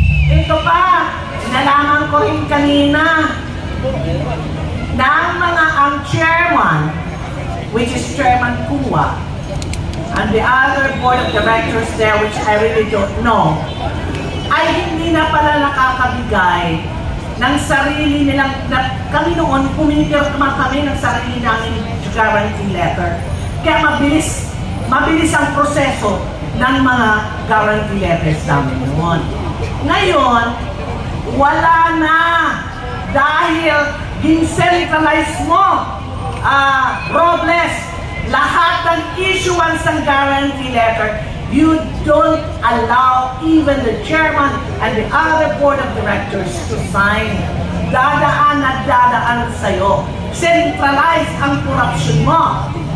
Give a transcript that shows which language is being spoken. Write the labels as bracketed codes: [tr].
[tl] Ito pa, nalaman ko rin kanina na ang chairman, which is Chairman Kuwa, and the other board of directors there, which I really don't know, ay hindi na pala nakakabigay ng sarili nilang, kami noon, puminikirma kami ng sarili namin guarantee letter. Kaya mabilis ang proseso ng mga guarantee letters namin noon. [en] Ngayon, wala na dahil in-centralize mo, Robles, lahat ng issuance ng guarantee letter, you don't allow even the chairman and the other board of directors to sign. [tl] Dadaan at dadaan sa'yo. Centralize ang corruption mo.